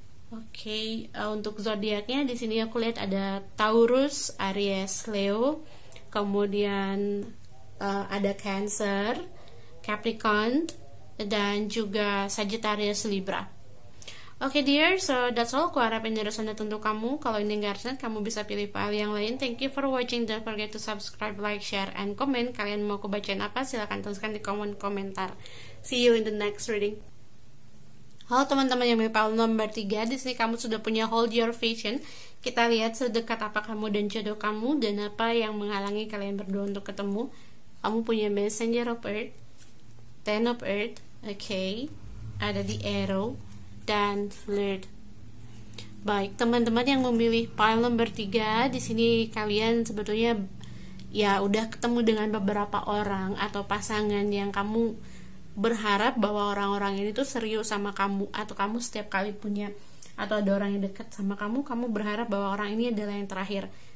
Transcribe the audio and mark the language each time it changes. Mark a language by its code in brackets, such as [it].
[id] Oke, untuk zodiaknya di sini aku lihat ada Taurus, Aries, Leo, kemudian ada Cancer, Capricorn, dan juga Sagittarius, Libra. Oke dear, [en] so that's all. [id] Aku harap ini resonate untuk kamu. Kalau ini nggak resonate, kamu bisa pilih file yang lain. [en] Thank you for watching. Don't forget to subscribe, like, share, and comment. [id] Kalian mau aku bacain apa? Silahkan tuliskan di kolom komentar. [en] See you in the next reading. [id] Halo teman-teman yang file nomor 3. Di sini kamu sudah punya Hold Your Vision. Kita lihat sedekat apa kamu dan jodoh kamu, dan apa yang menghalangi kalian berdua untuk ketemu. Kamu punya Messenger of Earth, Ten of Earth, okay. Ada di Arrow dan Flirt. Baik, teman-teman yang memilih pile nomor 3, di sini kalian sebetulnya ya udah ketemu dengan beberapa orang atau pasangan yang kamu berharap bahwa orang-orang ini tuh serius sama kamu, atau kamu setiap kali punya atau ada orang yang dekat sama kamu berharap bahwa orang ini adalah yang terakhir.